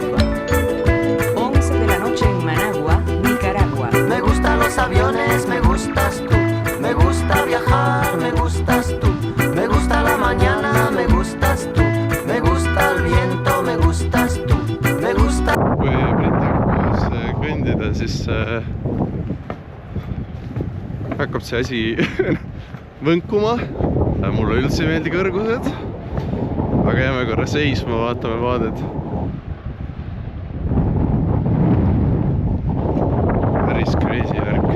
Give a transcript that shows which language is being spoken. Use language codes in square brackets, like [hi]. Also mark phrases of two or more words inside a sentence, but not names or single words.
[es] 11 de la noche en Managua, Nicaragua. Me gustan los aviones, me gustas tú. Me gusta viajar, me gustas tú. Me gusta la mañana, me gustas tú. Me gusta el viento, me gustas tú. Me gusta... [et] Kui Britagas kõndida, siis hakkab see asi võnkuma. Mulle üldse ei meeldi kõrgused. Aga jääme korra seisma, vaatame vaadet. Päris crazy värk.